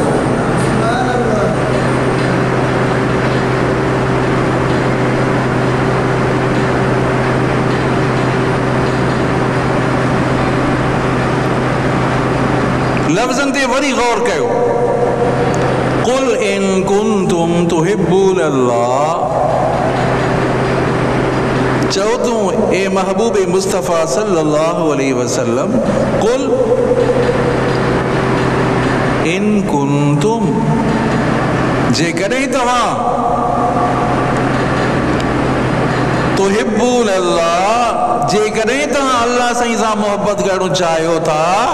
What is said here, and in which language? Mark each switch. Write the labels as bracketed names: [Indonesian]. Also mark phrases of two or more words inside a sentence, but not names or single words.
[Sindhi] लफ्ज़नि ते वरी गौर कयो। [Arabic] قل إن كنتم تحبون الله, [Sindhi] चओ तूं ए महबूब मुस्तफ़ा [Arabic] صلى الله عليه وسلم قل إن كنتم, [Sindhi] जेकॾहिं तव्हां [Arabic] تحبون الله, [Sindhi] जेकॾहिं तव्हां अल्लाह साईं सां मोहब्बत करणु चाहियो था,